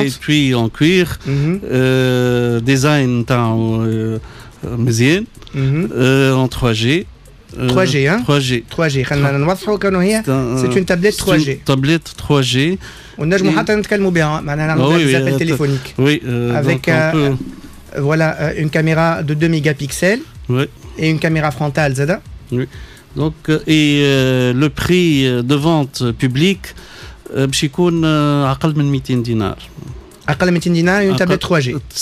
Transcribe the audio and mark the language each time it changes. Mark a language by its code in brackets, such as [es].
[fr] Avec étui en cuir, design en 3G. 3G, hein 3G. 3G. [ar] خلينا نوضحوا كانوا هي [fr] c'est une tablette 3G. Tablette 3G. [ar] ونجموا حتى نتكلموا بها معناها نعملوا [fr] des appels téléphoniques. Oui. Avec voilà une caméra de 2 mégapixels. Oui. Et une caméra frontale, Zada. Oui. Donc le prix de vente public [ar] باش يكون أقل من 200 دينار. أقل من 200 دينار [fr] une tablette 3G.